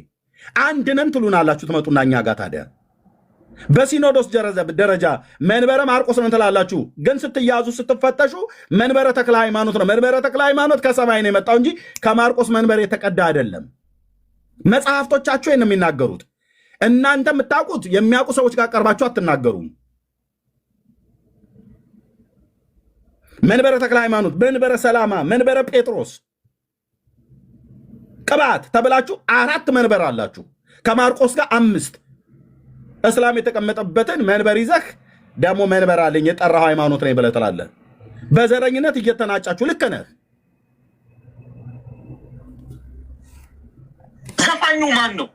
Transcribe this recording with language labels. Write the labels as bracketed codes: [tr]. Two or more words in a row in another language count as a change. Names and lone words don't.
[am] አንድ ነን ትሉናላችሁ። ትመጡና እኛ ጋር ታዲያ በሲኖዶስ ደረጃ መንበረ ማርቆስ ነው ትላላችሁ፣ ግን ስትያዙ ስትፈተሹ መንበረ ተክለ ሃይማኖት ነው። መንበረ ተክለ ሃይማኖት ከሰማይ ነው የመጣው እንጂ ከማርቆስ መንበር የተቀዳ አይደለም። መጽሐፍቶቻችሁ ነው የሚናገሩት። እናንተ የምታውቁት የሚያውቁ ሰዎች ጋር ቀርባችሁ አትናገሩም። መንበረ ተክለ ሃይማኖት፣ መንበረ ሰላማ፣ መንበረ ጴጥሮስ ቅባት ተብላችሁ 4 መንበር አላችሁ። ከማርቆስ ጋር 5 እስላም የተቀመጠበትን መንበር ይዘህ ደግሞ መንበር አለኝ የጠራው ሃይማኖት ነኝ ብለህ ትላለህ። በዘረኝነት እየተናጫችሁ ልክ ነህ። ዘፋኙ ማን ነው?